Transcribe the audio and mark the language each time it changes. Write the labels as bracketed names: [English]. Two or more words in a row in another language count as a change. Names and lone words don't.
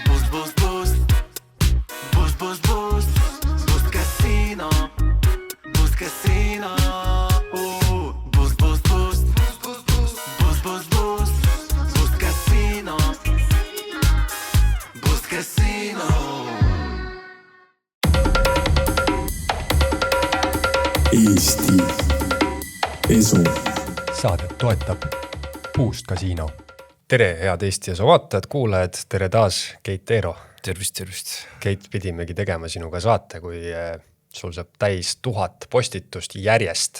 [Estonian] Boost, boost. Boost, boost, boost. Boost Casino. Boost Casino. Boost, boost, boost. Boost, boost, boost. Boost Casino. Boost Casino. Eesti Esu. Saadet toetab Boost Casino. Tere, head Eesti Esu vaatajad, kuulajad, tere taas, Keit Eero. Tervist. Keit, pidimegi tegema sinuga saate, kui sul saab täis 1000 postitust järjest.